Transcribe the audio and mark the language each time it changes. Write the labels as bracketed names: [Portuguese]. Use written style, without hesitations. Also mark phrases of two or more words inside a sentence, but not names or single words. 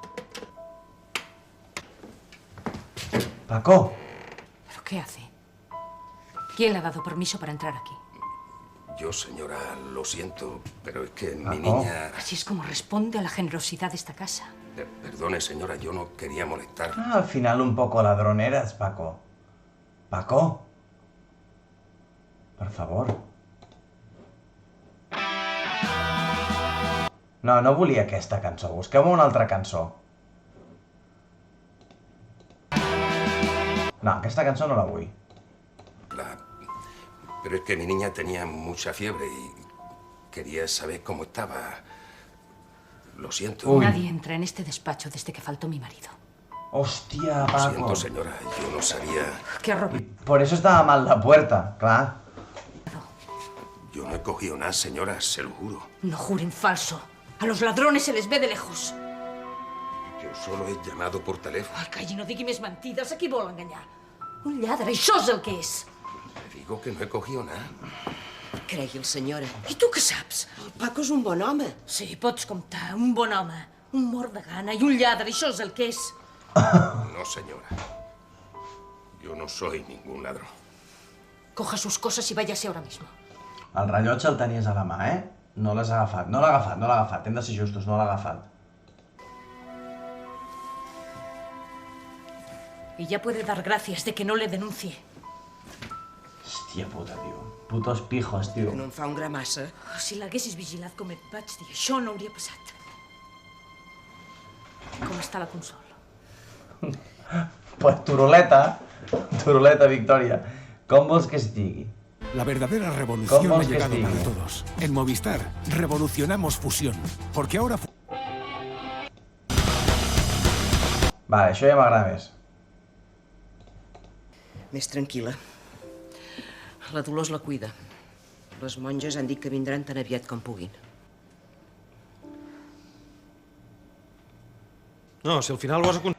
[Spanish] Paco. ¿Pero qué hace? ¿Quién le ha dado permiso para entrar aquí? Yo, señora, lo siento, pero es que mi niña... Así es como responde a la generosidad de esta casa. Perdone, señora, yo no quería molestar. Al final un poco ladroneras, Paco. Paco. Por favor. [Catalan] No volia aquesta cançó. Busqueu-me una altra cançó. No, aquesta cançó no la vull. [Spanish] Pero es que mi niña tenía mucha fiebre y quería saber cómo estaba. Lo siento. Nadie entra en este despacho desde que faltó mi marido. Hostia, Paco. Lo siento, señora, yo no sabía... Qué horror. Por eso estaba mal la puerta, claro. Yo no he cogido nada, señora, se lo juro. No juren falso. A los ladrones se les ve de lejos. Yo solo he llamado por teléfono. [Catalan] Ai, calli, no digui més mentides. A qui vol enganyar? Un lladre, això és el que és. [Spanish] Le digo que no he cogido nada. [Catalan] Cregui'l, senyora. I tu què saps? El Paco és un bon home. Sí, pots comptar. Un bon home. Un mort de gana i un lladre, això és el que és. [Spanish] No, señora. Yo no soy ningún ladrón. Coja sus cosas y váyase ahora mismo. [Catalan] El rellotge el tenies a la mà, eh? No l'has agafat. No l'ha agafat. Hem de ser justos, no l'ha agafat. [Spanish] Y ya puede dar gracias de que no le denuncie. [Catalan] Hòstia puta, tio. Putos pijos, tio. Que no en fa un gra massa. Si l'haguessis vigilat com et vaig dir, això no hauria passat. Com està la Consol? [Spanish] Pues turuleta, Victoria. [Catalan] Com vols que estigui? [Spanish] La verdadera revolución ha llegado para todos. En Movistar revolucionamos fusión, porque ahora... [Catalan] Vale, això ja m'agrada més. Més tranquil·la. La Dolors la cuida. Les monges han dit que vindran tan aviat com puguin. No, si al final ho has aconseguit...